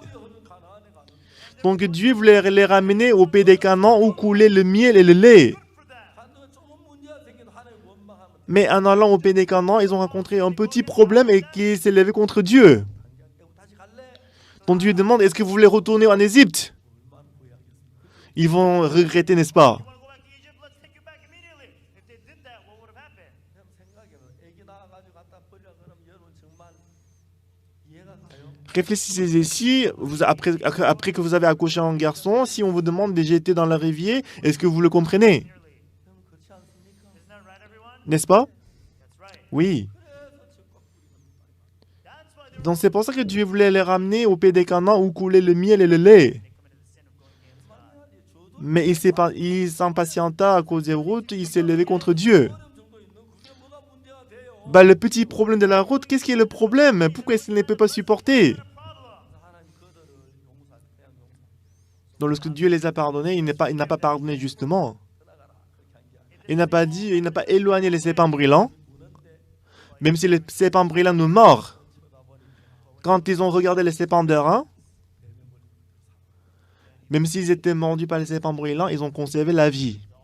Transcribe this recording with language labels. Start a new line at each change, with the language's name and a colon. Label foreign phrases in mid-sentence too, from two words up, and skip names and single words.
French: Donc Dieu voulait les ramener au pays des Canaan où coulait le miel et le lait. Mais en allant au pays des Canaan, ils ont rencontré un petit problème et qui s'est levé contre Dieu. Donc Dieu demande, est-ce que vous voulez retourner en Égypte? Ils vont regretter, n'est-ce pas?
English: Want to go back to Egypt? Let's take you back immediately. If they did that, what would have happened?
Korean: 애기 낳아가지고 갖다 버려 그럼 여러분 정말 이해가 가요?
French: Réfléchissez si, après que vous avez accouché un garçon, si on vous demande de jeter dans le rivière, est-ce que vous le comprenez?
Korean: 그럼 그렇지 않습니까?
English: Isn't that right, everyone?
French: N'est-ce pas?
English: That's right.
French: Oui.
English: That's why they
French: Donc c'est pour ça que Dieu voulait les ramener au pays des Canaan où coulait le miel et le lait. Mais il s'impatienta à cause des routes, il s'est levé contre Dieu.
Korean: 정도 있는 그게 뭐가 문제가 돼요?
French: Bah, le petit problème de la route, qu'est-ce qui est le problème? Pourquoi est-ce qu'il ne peut pas supporter?
Korean: 하나님 그들을 용서 그냥 용서.
French: Donc lorsque Dieu les a pardonnés, il n'a pas pardonné justement. Il n'a pas dit, il n'a pas éloigné les serpents brûlants, même si les serpents brûlants nous mordent. Quand ils ont regardé les serpents d'airain, même s'ils étaient mordus par les serpents brûlants, ils ont conservé la vie.